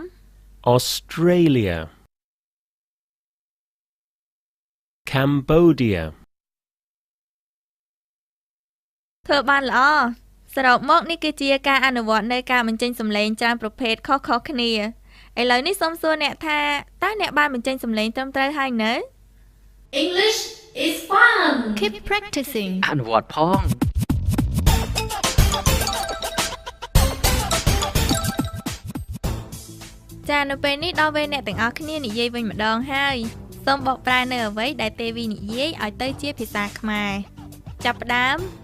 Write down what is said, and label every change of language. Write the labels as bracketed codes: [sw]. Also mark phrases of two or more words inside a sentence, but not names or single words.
[en] Australia. Cambodia. [km] ធ្វើបានល្អសរុបមកនេះគឺជាការអនុវត្តនៃការបញ្ចេញសំឡេងច្រើនប្រភេទខុសៗគ្នាឥឡូវនេះសូមសួរអ្នកថាតើអ្នកបានបញ្ចេញសំឡេងត្រឹមត្រូវហើយនៅ [en] English is fun. Keep practicing. [km] អនុវត្តផង ចានៅពេលនេះដល់វេអ្នកទាំងអស់គ្នានិយាយវិញម្ដងហើយសូមបកប្រែនៅអ្វីដែលទេវីនិយាយឲ្យទៅជាភាសាខ្មែរចាប់ផ្ដើម